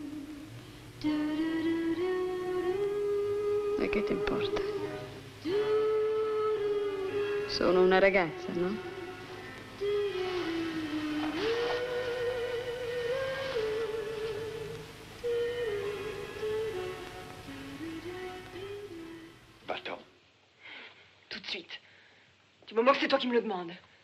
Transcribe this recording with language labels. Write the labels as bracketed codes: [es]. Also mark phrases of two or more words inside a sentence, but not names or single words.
[it] E che ti importa? Sono una ragazza, no? [fr] Va-t'en. Tout de suite. Du moment que c'est toi qui me le demandes.